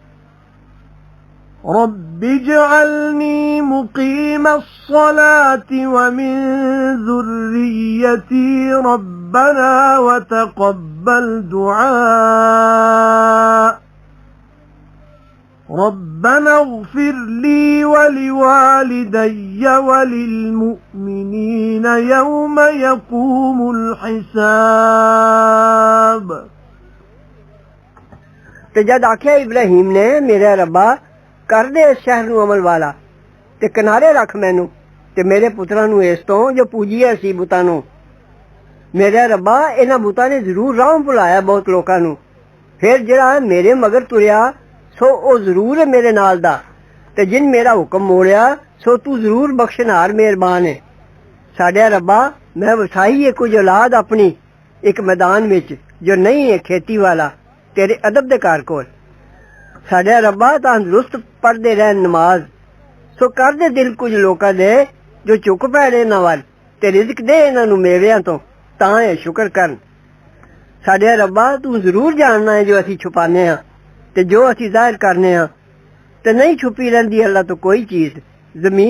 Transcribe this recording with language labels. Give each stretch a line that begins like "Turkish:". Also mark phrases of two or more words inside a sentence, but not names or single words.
Arabic: رب اجعلني مقيم الصلاة ومن ذريتي ربنا وتقبل دعاء ربنا اغفر لي ولوالدي وللمؤمنين يوم يقوم الحساب
Punjabi: ਤੇ ਜਦ ਆਖਿਆ ਇਬਰਾਹੀਮ ਨੇ ਮੇਰੇ ਰੱਬਾ ਕਰ ਦੇ ਇਸ ਸ਼ਹਿਰ ਨੂੰ ਅਮਲ ਵਾਲਾ ਤੇ ਕਿਨਾਰੇ ਰੱਖ ਮੈਨੂੰ ਤੇ ਮੇਰੇ ਪੁੱਤਰਾਂ ਨੂੰ ਇਸ ਤੋਂ ਜੋ ਪੂਜੀਏ ਸੀ ਬੁੱਤਾਂ ਨੂੰ ਮੇਰੇ ਰੱਬਾ ਇਹਨਾਂ ਬੁੱਤਾਂ ਨੇ ਜ਼ਰੂਰ ਰਾਹ ਭੁਲਾਇਆ ਬਹੁਤ ਲੋਕਾਂ ਨੂੰ ਫਿਰ ਜਿਹੜਾ ਮੇਰੇ ਮਗਰ ਤੁਰਿਆ ਸੋ ਉਹ ਜ਼ਰੂਰ ਹੈ ਮੇਰੇ ਨਾਲ ਦਾ ਤੇ ਜਿਨ ਮੇਰਾ ਹੁਕਮ ਮੋੜਿਆ ਸੋ ਤੂੰ ਜ਼ਰੂਰ ਬਖਸ਼ਣਹਾਰ ਮਿਹਰਬਾਨ ਹੈ ਸਾਡੇ ਰੱਬਾ ਮੈਂ ਵਸਾਈ ਹੈ ਕੁਝ ਔਲਾਦ ਆਪਣੀ ਇੱਕ ਮੈਦਾਨ ਵਿੱਚ ਜੋ ਨਹੀਂ ਹੈ ਖੇਤੀ ਵਾਲਾ ਤੇਰੇ ਅਦਬ ਦੇ ਕਾਰ ਕੋਲ ਸਾਡੇ ਰੱਬਾ ਤੰਦਰੁਸਤ ਪੜ੍ਹਦੇ ਰਹਿਣ ਨਮਾਜ਼ ਸੋ ਕਰ ਦੇ ਦਿਲ ਕੁਛ ਲੋਕਾਂ ਦੇ ਜੋ ਚੁੱਕ ਪੈਣੇ ਇਨ੍ਹਾਂ ਵੱਲ ਤੇ ਰਿਜ਼ਕ ਦੇ ਇਨ੍ਹਾਂ ਨੂੰ ਮੇਵਿਆਂ ਤੋਂ ਤਾਂ ਏ ਸ਼ੁਕਰ ਕਰਨ ਸਾਡੇ ਰੱਬਾ ਤੂੰ ਜ਼ਰੂਰ ਜਾਣਨਾ ਹੈ ਜੋ ਅਸੀਂ ਛੁਪਾਨੇ ਹਾਂ ਤੇ ਜੋ ਅਸੀਂ ਜ਼ਾਹਿਰ ਕਰਨੇ ਹਾਂ ਤੇ ਨਹੀਂ ਛੁਪੀ ਰਹਿੰਦੀ ਅੱਲਾਹ ਤੋਂ ਕੋਈ ਚੀਜ਼ ਜ਼ਮੀਨ